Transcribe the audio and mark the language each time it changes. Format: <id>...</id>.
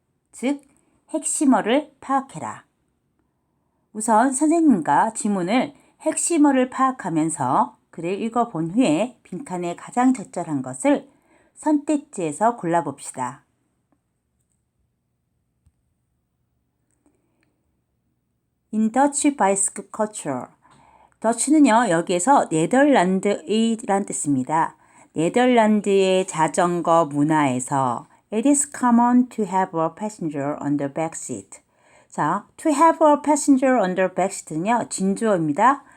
<ko>즉, 핵심어를 파악해라. 우선 선생님과 지문을 핵심어를 파악하면서 글을 읽어본 후에 빈칸에 가장 적절한 것을 선택지에서 골라봅시다.</ko> <en>In Dutch bicycle culture.</en> <ko>더치는요, 여기에서 네덜란드의란 뜻입니다. 네덜란드의 자전거 문화에서</ko> <en>It is common to have a passenger on the back seat.</en> <ko>자,</ko> <en>to have a passenger on the back seat</en> <ko>는요, 진주어입니다.</ko>